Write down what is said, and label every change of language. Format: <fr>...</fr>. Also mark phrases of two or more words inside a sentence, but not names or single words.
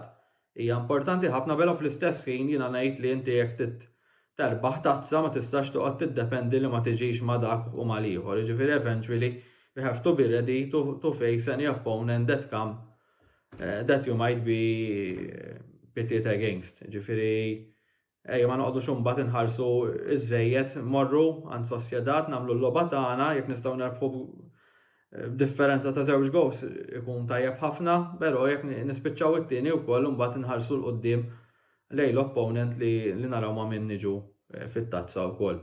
<mt>Hija importanti ħafna belha fl-istess ħin jiena ngħid li inti jekk terbaħ tazza ma tistax toqgħod tiddependi li ma tiġix ma' dak u mal ieħor.</mt> <en>Ġifieri eventually you have to be ready to face any opponent that you might be pitted against.</en> <mt>Ġifieri ma noqgħodux imbagħad inħarsu iż-żejjed morru għand Sociedad nagħmlu l-logħba tagħna jekk nistgħu nerbħu differenza ta' 2 goals ikun tajjeb ħafna, però jekk nispiċċaw it-tieni wkoll imbagħad inħarsu l qudiem lejn l-opponent li naraw ma' min niġu fit-tazza wkoll.</mt>